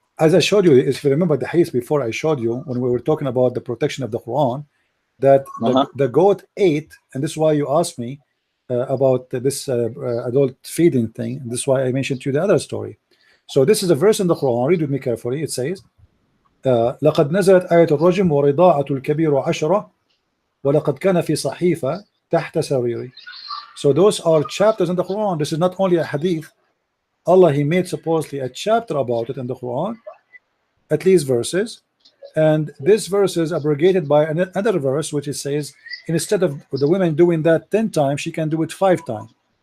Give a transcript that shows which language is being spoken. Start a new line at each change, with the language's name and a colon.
English: As I showed you, if you remember the hadith before, I showed you when we were talking about the protection of the Quran, that the goat ate, and this is why you asked me about this adult feeding thing. And this is why I mentioned to you the other story. So this is a verse in the Quran. Read with me carefully. It says,
Arabic: لقد نزلت آية الرجم ورضاعة الكبير عشرة ولقد كان في صحيفة تحت سريري.
English: So those are chapters in the Quran. This is not only a hadith. Allah he made supposedly a chapter about it in the Quran, at least verses, and this verse is abrogated by another verse which it says instead of the women doing that 10 times, she can do it 5 times.